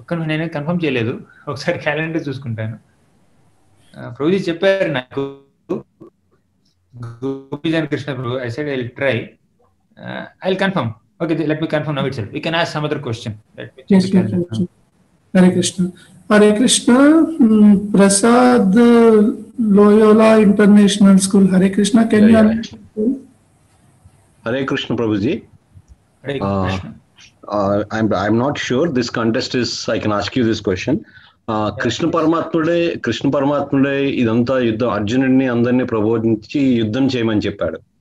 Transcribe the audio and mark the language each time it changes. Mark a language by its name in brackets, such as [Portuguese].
[Telugu] నేనే కన్ఫర్మ్ చేయలేదు, ఒకసారి క్యాలెండర్ చూసుకుంటాను. ప్రభుజీ చెప్పారు నాకు, గోపీజన్ కృష్ణ ప్రభు, [English] I said I'll try. I'll confirm. Okay, let me confirm now itself. We can ask some other question. Yes, Hare Krishna. Hare Krishna. Prasad Loyola International School. Hare Krishna. Can you? Hare Krishna, Prabhuji. I'm not sure this contest is, I can ask you this question. [Telugu] Krishna పరమాత్ముడే ఇదంతా యుద్ధం అర్జునుడిని అందరినీ ప్రబోధించి యుద్ధం చేయమని చెప్పాడు.